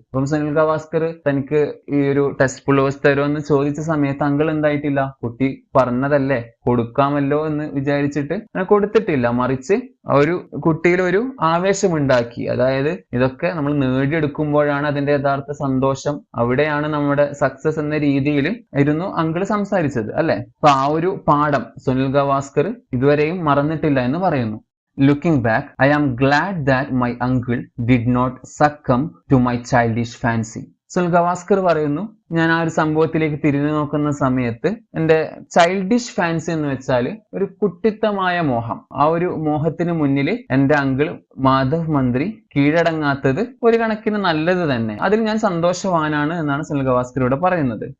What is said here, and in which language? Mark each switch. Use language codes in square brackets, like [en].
[ml] അപ്പം സുനിൽ ഗവാസ്കർ തനിക്ക് ഈ ഒരു ടെസ്റ്റ് പുള്ളോവേഴ്സ് തരുമോ എന്ന് ചോദിച്ച സമയത്ത് അങ്കിൾ എന്തായിട്ടില്ല, കുട്ടി പറഞ്ഞതല്ലേ കൊടുക്കാമല്ലോ എന്ന് വിചാരിച്ചിട്ട് കൊടുത്തിട്ടില്ല, മറിച്ച് ഒരു കുട്ടിയിൽ ഒരു ആവേശമുണ്ടാക്കി. അതായത് ഇതൊക്കെ നമ്മൾ നേടിയെടുക്കുമ്പോഴാണ് അതിന്റെ യഥാർത്ഥ സന്തോഷം, അവിടെയാണ് നമ്മുടെ സക്സസ് എന്ന രീതിയിൽ ആയിരുന്നു അങ്കിള് സംസാരിച്ചത്, അല്ലെ? അപ്പൊ ആ ഒരു പാഠം സുനിൽ ഗവാസ്കർ ഇതുവരെയും മറന്നിട്ടില്ല എന്ന് പറയുന്നു. [en] Looking back, I am glad that my uncle did not succumb to my childish fancy. [ml] Sunil Gavaskar പറയുന്നു, ഞാൻ ആ ഒരു സംഭവത്തിലേക്ക് തിരിഞ്ഞു നോക്കുന്ന സമയത്ത് എന്റെ ചൈൽഡിഷ് ഫാൻസി എന്ന് വെച്ചാൽ ഒരു കുട്ടിത്തമായ മോഹം, ആ ഒരു മോഹത്തിന് മുന്നിൽ എന്റെ അങ്കിൾ മാധവ് മന്ത്രി കീഴടങ്ങാത്തത് ഒരു കണക്കിന് നല്ലത് തന്നെ, അതിൽ ഞാൻ സന്തോഷവാനാണ് എന്നാണ് സുനിൽ ഗവാസ്കർ ഇവിടെ പറയുന്നത്.